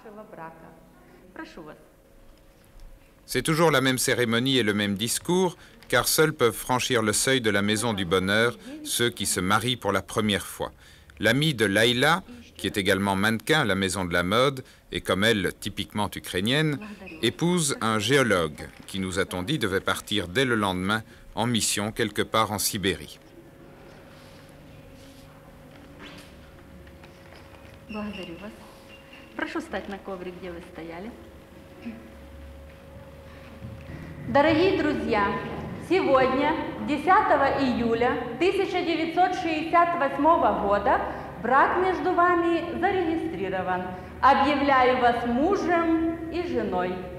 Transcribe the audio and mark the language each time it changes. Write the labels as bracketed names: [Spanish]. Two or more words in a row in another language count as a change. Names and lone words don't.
[French] C'est toujours la même cérémonie et le même discours, car seuls peuvent franchir le seuil de la Maison du bonheur ceux qui se marient pour la première fois. L'amie de Laïla, qui est également mannequin à la Maison de la mode, et comme elle, typiquement ukrainienne, épouse un géologue qui, nous a-t-on dit, devait partir dès le lendemain en mission quelque part en Sibérie. [Russian] Благодарю вас. Прошу встать на коврик, где вы стояли. Дорогие друзья, сегодня, 10 июля 1968 года, брак между вами зарегистрирован. Объявляю вас мужем и женой.